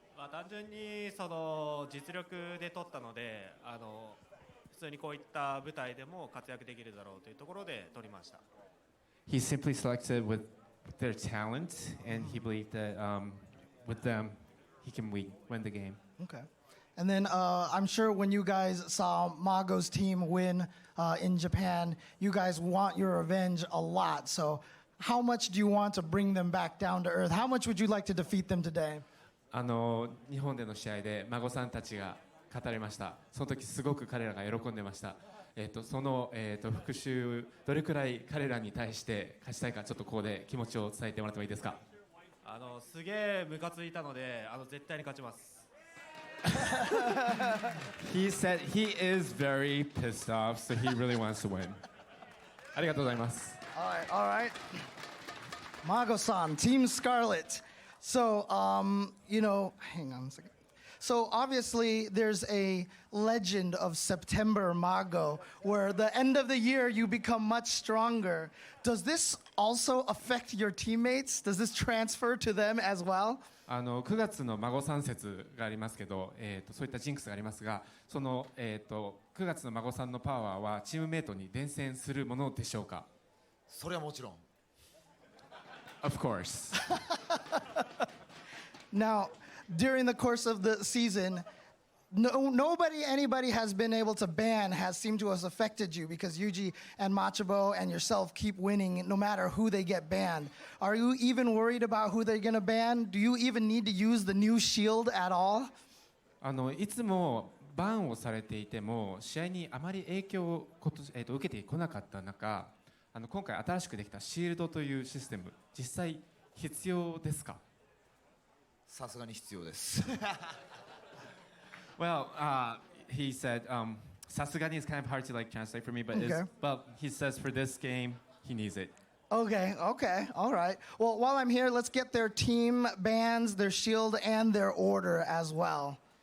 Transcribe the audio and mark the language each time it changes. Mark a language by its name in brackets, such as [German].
[Japanese] 単純にその実力で取ったので、普通にこういった舞台でも活躍できるだろうというところで取りました。 [English] He simply selected with their talent, and he believed that with them, he can win the game. Okay. And then I'm sure when you guys saw Mago's team win in Japan, you guys want your revenge a lot. So how much do you want to bring them back down to earth? How much would you like to defeat them today? [Japanese] 日本での試合で孫さんたちが勝たれました。その時すごく彼らが喜んでました。その、復讐どれくらい彼らに対して勝ちたいか、ちょっとここで気持ちを伝えてもらってもいいですか。すげえムカついたので、絶対に勝ちます。 [English] He said he is very pissed off, so he really wants to win. [Japanese] ありがとうございます。 [English] All right. Mago-san, Team Scarlet. So, hang on a second. So obviously there's a legend of September Mago where the end of the year you become much stronger. Does this also affect your teammates? Does this transfer to them as well? [Japanese] 9月の孫さん説がありますけど、そういったジンクスがありますが、その、9月の孫さんのパワーはチームメイトに伝染するものでしょうか。それはもちろん。 [English] Of course. Now, during the course of the season, anybody has been able to ban has seemed to have affected you because Yuji and Machabo and yourself keep winning no matter who they get banned. Are you even worried about who they're going to ban? Do you even need to use the new shield at all? [Japanese] いつもバンをされていても試合にあまり影響を受けてこなかった中、今回新しくできたシールドというシステム、実際必要ですか？さすがに必要です。 [English] Well, he said, "Sasugani" is kind of hard to translate for me, but he says for this game he needs it. Okay, all right. Well, while I'm here, let's get their team bands, their shield, and their order as well.